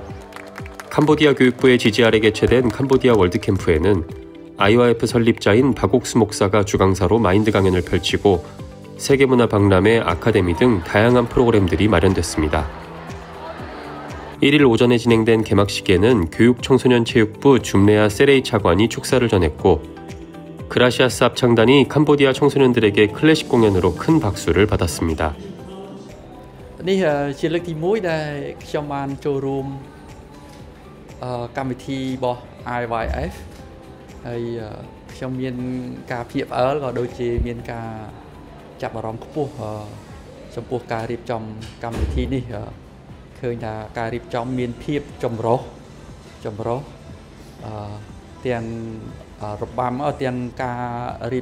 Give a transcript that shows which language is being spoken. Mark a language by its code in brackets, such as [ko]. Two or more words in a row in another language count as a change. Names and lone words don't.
[ko] 캄보디아 교육부의 지지 아래 개최된 캄보디아 월드캠프에는 IYF 설립자인 박옥수 목사가 주강사로 마인드 강연을 펼치고 세계문화 박람회, 아카데미 등 다양한 프로그램들이 마련됐습니다. 1일 오전에 진행된 개막식에는 교육청소년체육부 줌레아 세레이 차관이 축사를 전했고 그라시아스 합창단이 캄보디아 청소년들에게 클래식 공연으로 큰 박수를 받았습니다. [km] នេះជាលើកទី1ដែលខ្ញុំបានចូលរួមកម្មវិធីរបស់ IYF ហើយខ្ញុំមានការភ្ញាក់ផ្អើលក៏ដូចជាមានការចាប់អារម្មណ៍ខ្ពស់ចំពោះការរៀបចំកម្មវិធីនេះឃើញថាការរៀបចំមានភាពចម្រុះទាំងរបាំទាំងការរៀប